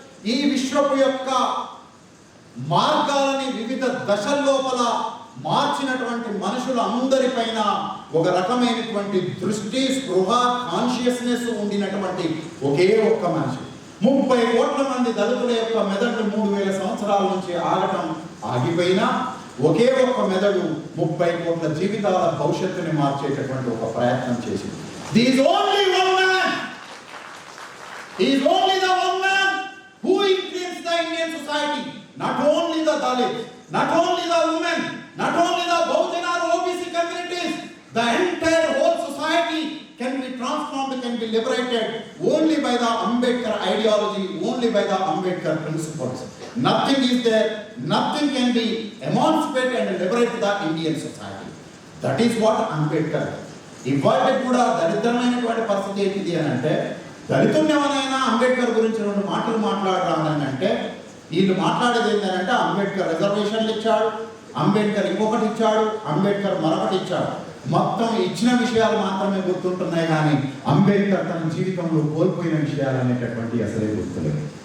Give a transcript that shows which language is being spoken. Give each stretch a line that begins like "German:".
Telugu: ఈ విశ్వపు యొక్క మార్గాలని వివిధ దశల లోపల మార్చినటువంటి మనుషులు అందరిపైన ఒక రకమైనటువంటి దృష్టి, స్పృహ, కాన్షియస్నెస్ ఉండినటువంటి ఒకే ఒక్క మనిషి. 30 కోట్ల మంది దళితుల యొక్క మెదడు 3000 సంవత్సరాల నుంచి ఆగిపోయినా ఒకే ఒక్క మెదడు 30 కోట్ల జీవితాల భవిష్యత్తుని మార్చేటటువంటి ఒక ప్రయత్నం చేసింది.
English: There is only one man. He is only the one man who influenced the Indian society. Not only the Dalits, not only the women, not only the Bahujana or OBC communities, the entire whole society can be transformed, can be liberated only by the Ambedkar ideology, only by the Ambedkar principles. Nothing is there, nothing can be emancipate and liberate the Indian society. That is what Ambedkar.
Telugu: ఇవాళ కూడా దరిద్రమైనటువంటి పరిస్థితి ఏంటిది అని అంటే, దళితుల్ని ఎవరైనా అంబేద్కర్ గురించి 2 మాటలు మాట్లాడరాని అంటే వీళ్ళు మాట్లాడేది ఏంటంటే అంబేద్కర్ రిజర్వేషన్లు ఇచ్చాడు, అంబేద్కర్ ఇంకొకటి ఇచ్చాడు, అంబేద్కర్ మరొకటి ఇచ్చాడు. మొత్తం ఇచ్చిన విషయాలు మాత్రమే గుర్తుంటున్నాయి, కానీ అంబేద్కర్ తన జీవితంలో కోల్పోయిన విషయాలు అనేటటువంటి అసలే గుర్తులేదు.